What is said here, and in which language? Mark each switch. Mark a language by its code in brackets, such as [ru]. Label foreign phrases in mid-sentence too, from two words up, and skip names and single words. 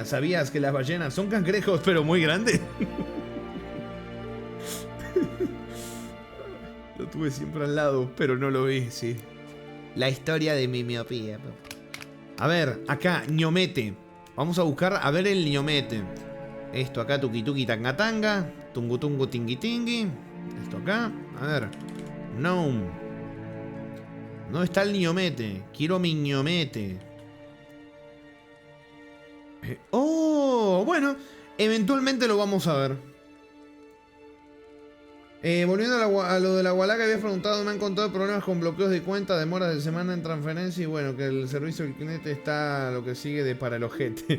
[es] ¿Sabías que las ballenas son cangrejos pero muy grandes? Lo tuve siempre al lado, pero no lo vi, sí. La historia de mi miopía. A ver, acá, ñomete. Vamos a buscar, a ver el ñomete. Esto acá, tuki tuki tanga tanga. Tungu tungu tingui tingui. Esto acá, a ver. Gnome. ¿Dónde está el ñomete? Quiero mi ñomete. Oh, bueno. Eventualmente lo vamos a ver. Volviendo a lo de la Gualaca, había preguntado, me han contado problemas con bloqueos de cuenta, demoras de semana en transferencia y bueno, que el servicio del cliente está lo que sigue de para el ojete.